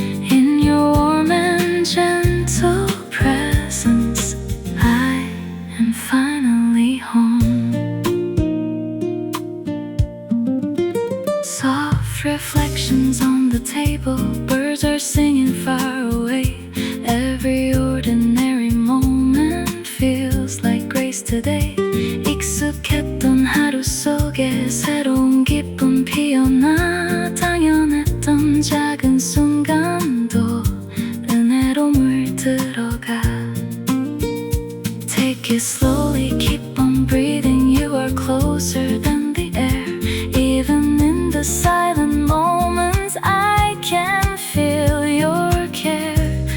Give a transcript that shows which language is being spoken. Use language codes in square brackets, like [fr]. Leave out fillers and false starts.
[en] In your warm and gentle presence, I am finally home. Soft reflections on the table, birds are singing far away. Every ordinary moment feels like grace today. [ko] 익숙했던 하루 속에 새로운 기쁨 피어나 당연했던 작은 순간도 은혜로 물들어가. [en] Take it slowly, keep on breathing, you are closer than the air. Even in the silent moments I can feel your care.